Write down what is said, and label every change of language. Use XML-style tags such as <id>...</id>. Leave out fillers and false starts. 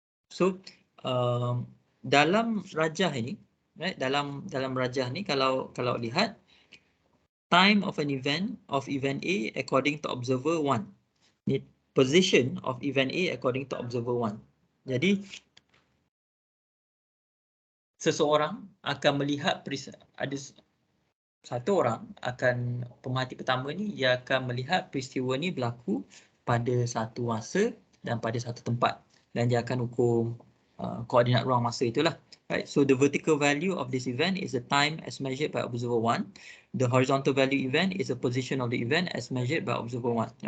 <ms>So dalam rajah ini, right? Dalam rajah ni kalau lihat</ms> <en>time of an event A according to observer 1. The position of event A according to observer 1.</en> <ms>Jadi seseorang akan melihat ada satu orang akan pemerhati pertama ni, dia akan melihat peristiwa ni berlaku pada satu masa dan pada satu tempat, dan dia akan ukur koordinat ruang masa itulah.</ms> <en>Right, so the vertical value of this event is the time as measured by observer 1. The horizontal value event is the position of the event as measured by observer 1.</en>